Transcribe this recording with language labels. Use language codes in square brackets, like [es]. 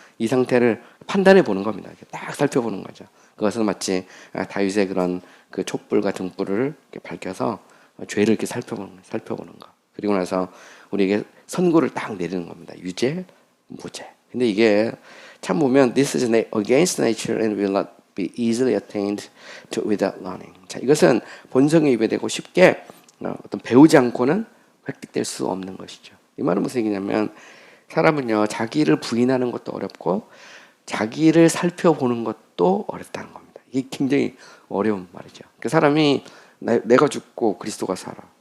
[ko] 이 상태를 판단해 보는 겁니다. 이렇게 딱 살펴보는 거죠. 그것은 마치 다윗의 그런 그 촛불과 등불을 이렇게 밝혀서 죄를 이렇게 살펴보는 거. 그리고 나서 우리에게 선고를 딱 내리는 겁니다. 유죄, 무죄. [en] 근데 이게 참 보면 this is against nature and will not be easily attained to without learning. [ko] 자, 이것은 본성에 위배되고 쉽게 어떤 배우지 않고는 획득될 수 없는 것이죠. 이 말은 무슨 얘기냐면 사람은요 자기를 부인하는 것도 어렵고 자기를 살펴보는 것도 어렵다는 겁니다. 이게 굉장히 어려운 말이죠. 그 사람이 내가 죽고 그리스도가 살아.